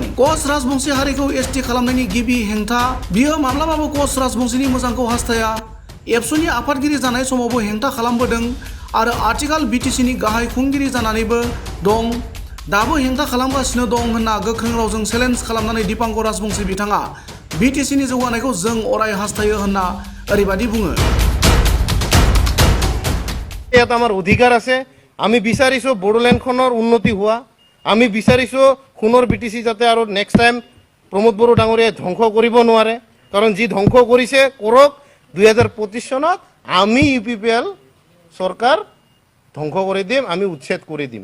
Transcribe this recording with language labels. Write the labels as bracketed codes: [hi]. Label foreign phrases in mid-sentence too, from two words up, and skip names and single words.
[brx] कच राजबंशी हारिखौ एसटि खालामनायनि गिबि हेंथा, बियो माब्लाबाबो कच राजबंशीनि मोजांखौ हास्थाया, एबसुनि आफादगिरि जानाय समावबो हेंथा खालामबोदों आरो आथिखाल बिटिसिनि गाहाय खुंगिरि जानानैबो दं, दाबो हेंथा खालामगासिनो दं होनना गोख्रों रावजों चेलेन्ज खालामनानै दीपांकर राजबंशी बिथाङा बिटिसिनि जौगानायखौ जों अराय हास्थायो होनना ओरैबादि बुङो। [as] ইয়াত আমার অধিকার আছে। আমি বিচাৰিছোঁ বড়োলেণ্ডখনৰ উন্নতি হোৱা, আমি বিচাৰিছোঁ সোণৰ বিটিচি যাতে আৰু [en] next time [as] প্ৰমোদ বড়ো ডাঙৰীয়াই ধ্বংস কৰিব নোৱাৰে, কাৰণ যি ধ্বংস কৰিছে কৰক। 2025 সনত আমি ইউপিপিএল সরকার ধ্বংস করে দিম, আমি উচ্ছেদ করে দিম।